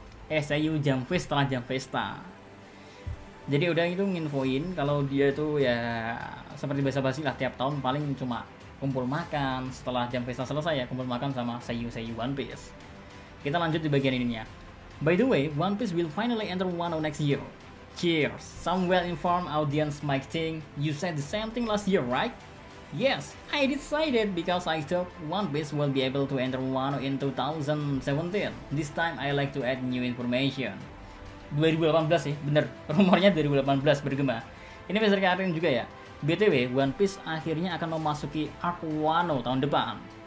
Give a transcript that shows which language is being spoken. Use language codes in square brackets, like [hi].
[id] Seiyu Jam Festa setelah Jam Festa. Jadi udah itu nginfoin kalau dia itu ya seperti basa-basi lah, tiap tahun paling cuma kumpul makan setelah Jam Festa selesai ya, kumpul makan sama seiyu One Piece. Kita lanjut di bagian ininya. [en] By the way, One Piece will finally enter Wano next year. Cheers! Some well-informed audience might think you said the same thing last year, right? Yes, I decided because I thought One Piece will be able to enter Wano in 2017. This time I like to add new information. [id] 2018 sih, bener. Rumornya 2018 bergema. Ini besar Karin juga ya. BTW, One Piece akhirnya akan memasuki arc Wano tahun depan.